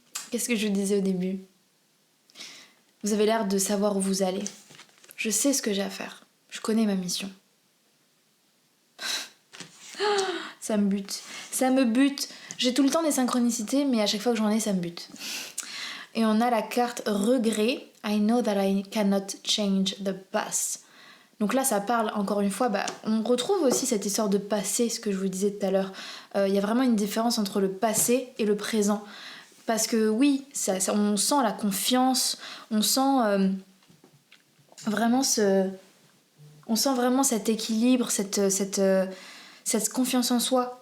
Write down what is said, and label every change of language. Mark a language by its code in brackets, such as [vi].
[fr] Qu'est-ce que je vous disais au début? Vous avez l'air de savoir où vous allez. Je sais ce que j'ai à faire. Je connais ma mission. Ça me bute. Ça me bute. J'ai tout le temps des synchronicités, mais à chaque fois que j'en ai, ça me bute. Et on a la carte regret. [en] I know that I cannot change the past. [fr] Donc là, ça parle, encore une fois, on retrouve aussi cette histoire de passé, ce que je vous disais tout à l'heure. Il y a vraiment une différence entre le passé et le présent. Parce que oui, on sent la confiance, on sent vraiment cet équilibre, cette confiance en soi.